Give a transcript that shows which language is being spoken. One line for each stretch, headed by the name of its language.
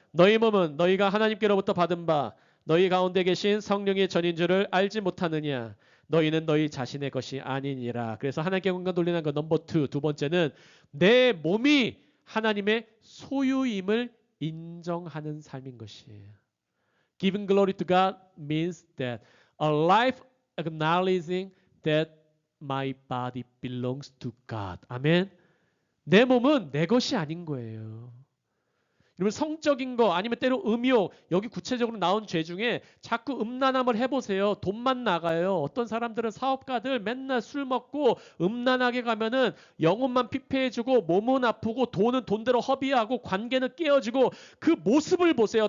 Korean: 너희 몸은 너희가 하나님께로부터 받은 바 너희 가운데 계신 성령의 전인 줄을 알지 못하느냐. 너희는 너희 자신의 것이 아니니라. 그래서 하나님께 영광 돌리는 거 넘버 2. 두 번째는 내 몸이 하나님의 소유임을 인정하는 삶인 것이에요.
English: Giving glory to God means that a life acknowledging that my body belongs to God.
Korean: 아멘. 내 몸은 내 것이 아닌 거예요. 여러분 성적인 거 아니면 때로 음욕 여기 구체적으로 나온 죄 중에 자꾸 음란함을 해보세요. 돈만 나가요. 어떤 사람들은 사업가들 맨날 술 먹고 음란하게 가면은 영혼만 피폐해지고 몸은 아프고 돈은 돈대로 허비하고 관계는 깨어지고 그 모습을 보세요.